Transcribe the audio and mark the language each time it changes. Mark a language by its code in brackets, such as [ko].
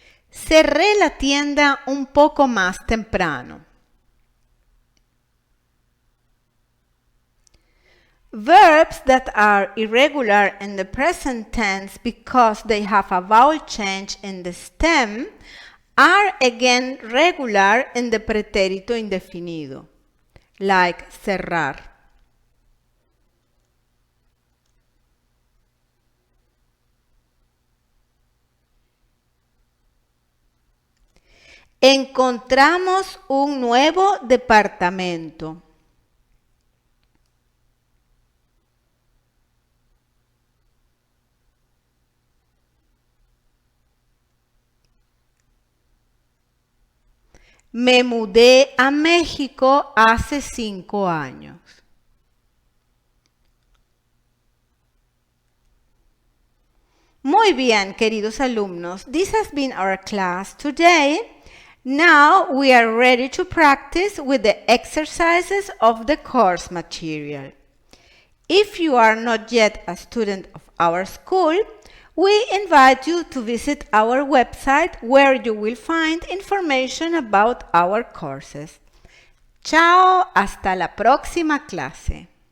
[es] Cerré la tienda un poco más temprano. [en] Verbs that are irregular in the present tense because they have a vowel change in the stem are again regular in the pretérito indefinido, like cerrar. [es] Encontramos un nuevo departamento. Me mudé a México hace 5 años. Muy bien, queridos alumnos. [en] This has been our class today. Now we are ready to practice with the exercises of the course material. If you are not yet a student of our school, we invite you to visit our website where you will find information about our courses. [es] Chao, hasta la próxima clase.